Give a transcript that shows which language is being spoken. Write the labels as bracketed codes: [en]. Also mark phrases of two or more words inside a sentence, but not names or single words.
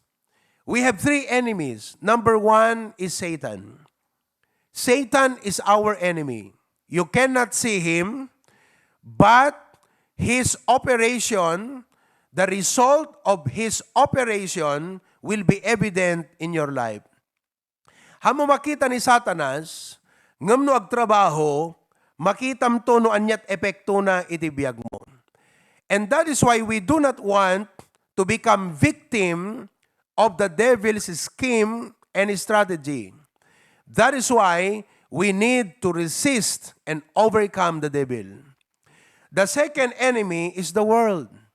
[en] We have three enemies. Number one is Satan. Satan is our enemy. You cannot see him, but his operation, the result of his operation will be evident in your life. [ilo] Hamo makita ni Satanas, ngam no agtrabaho, makitam to no anyat epekto na itibiyag mo. [en] And that is why we do not want to become victim of the devil's scheme and strategy. That is why we need to resist and overcome the devil. The second enemy is the world.